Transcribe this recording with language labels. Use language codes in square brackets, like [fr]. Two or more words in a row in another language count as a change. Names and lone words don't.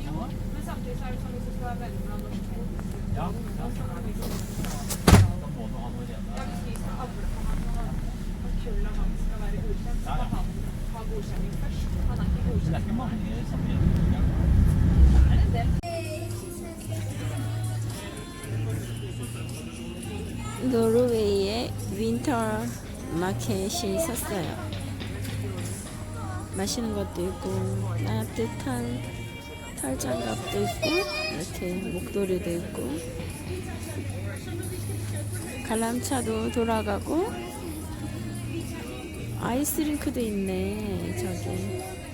[no] Jo, men samtidig så er det sånn hvis du skal være venner med norsk helse, Ja. så er det liksom Da må du ha noe ja, rene. hvis vi skal avle på han og kullet han skal være godkjent, så må han ha godkjenning først. Han er ikke Så det er godkjent. ikke mange Sabieder. Det er en del. [ko] 노르웨이의 윈터 마켓이 섰어요. 마시는 것도 있고 따뜻한 털장갑도 있고 이렇게 목도리도 있고 관람차도 돌아가고 아이스링크도 있네 저기.